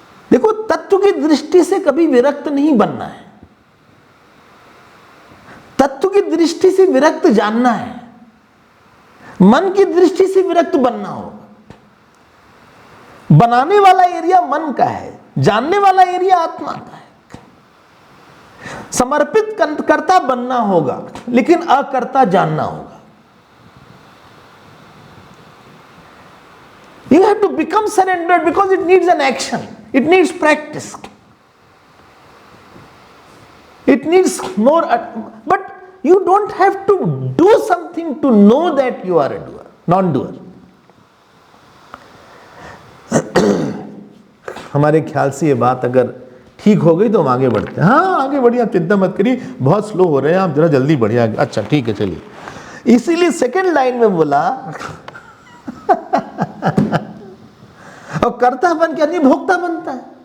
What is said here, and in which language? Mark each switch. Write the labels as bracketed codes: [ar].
[hi] देखो, तत्व की दृष्टि से कभी विरक्त नहीं बनना है, तत्व की दृष्टि से विरक्त जानना है, मन की दृष्टि से विरक्त बनना होगा। बनाने वाला एरिया मन का है, जानने वाला एरिया आत्मा का है। समर्पित कर्ता बनना होगा, लेकिन अकर्ता जानना होगा। [en] You have to become surrendered because it needs an action. It needs practice. It needs more, but you don't have to do something to know that you are a doer, non-doer. [hi] हमारे ख्याल से ये बात अगर ठीक हो गई तो हम आगे बढ़ते हैं। हाँ आगे बढ़िए, आप चिंता मत करिए, बहुत स्लो हो रहे हैं आप, जरा जल्दी बढ़िए आगे। अच्छा ठीक है चलिए। इसीलिए सेकंड लाइन में बोला और कर्ता बन के आदमी भोक्ता बनता है।